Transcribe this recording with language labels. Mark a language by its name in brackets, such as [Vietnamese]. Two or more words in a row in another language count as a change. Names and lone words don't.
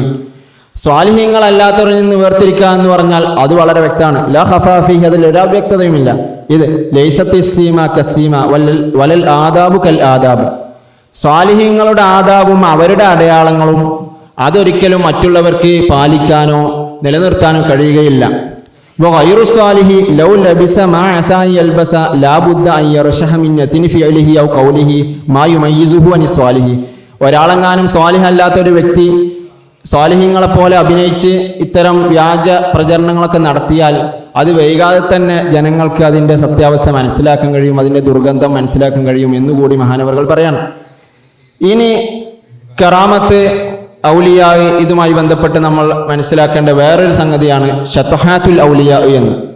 [Malayalam] സ്വാലിഹീങ്ങളല്ലാത്തവരിൽ നിന്ന് വേർതിരിക്കുക എന്ന് പറഞ്ഞാൽ അത് വളരെ വ്യക്തമാണ്. [Arabic] لا خفاء فيه, [Malayalam] അതിൽ ഒരു അവ്യക്തതയുമില്ല. ഇത് [Arabic] ليست السيما كالسيما ولا الآداب كالآداب. [Malayalam] സ്വാലിഹീങ്ങളുടെ ആദാബും അവരുടെ അടയാളങ്ങളും അതൊരിക്കലും മറ്റുള്ളവർക്ക് പാലിക്കാനോ നിലനിർത്താനോ കഴിയുകയില്ല. [Arabic] وغير الصالح لو لبس ما عسى يلبس لا بد أن يرشح من نتن فعله أو قوله ما يميزه عن الصالح. [Malayalam] ഒരാളെങ്ങാനും സ്വാലിഹ് അല്ലാത്ത ഒരു വ്യക്തി സ്വാലിഹീങ്ങളെ പോലെ അഭിനയിച്ച് ഇത്തരം വ്യാജ പ്രചരണങ്ങളൊക്കെ നടത്തിയാൽ അത് വൈകാതെ തന്നെ ജനങ്ങൾക്ക് അതിൻ്റെ സത്യാവസ്ഥ മനസ്സിലാക്കാൻ കഴിയും, അതിൻ്റെ ദുർഗന്ധം മനസ്സിലാക്കാൻ കഴിയും എന്നുകൂടി മഹാനവറുകൾ പറയാണ്. ഇനി [Arabic] كرامات الأولياء, [Malayalam] ഇതുമായി ബന്ധപ്പെട്ട് നമ്മൾ മനസ്സിലാക്കേണ്ട വേറൊരു സംഗതിയാണ് [Arabic] شطحات الأولياء [Malayalam] എന്ന്.